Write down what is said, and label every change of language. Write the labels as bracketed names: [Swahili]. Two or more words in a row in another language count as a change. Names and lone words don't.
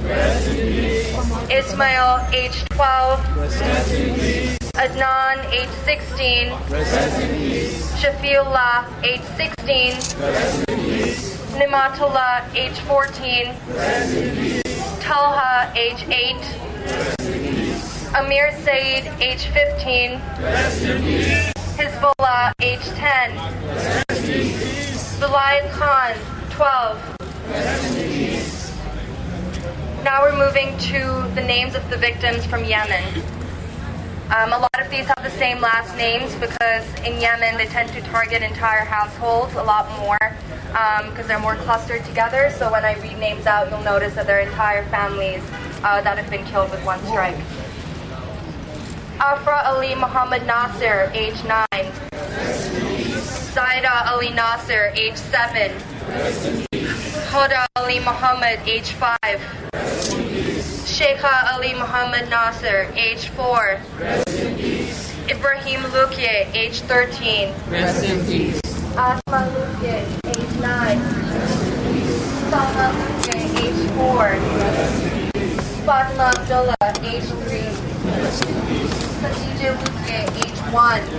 [English] Ismail, age 12. Adnan, age 16. Shafiullah, age 16. Nimatullah, age 14. Talha, age 8. Amir Said, age 15. Hizbullah, age 10. Vilayat Khan, 12. Now we're moving to the names of the victims from Yemen. A lot of these have the same last names because in Yemen they tend to target entire households a lot more because they're more clustered together. So when I read names out, you'll notice that they're entire families that have been killed with one strike. Afra Ali Muhammad Nasir, age 9. Zaida Ali Nasir, age 7. Hoda Ali Muhammad, age 5. Sheikha Ali Muhammad Nasir, age 4. Ibrahim Lukie, age 13. Asma Lukie, age 9. Salma Lukie, age 4. Fatima Abdullah, age 3. Khadija Lukie, age 1.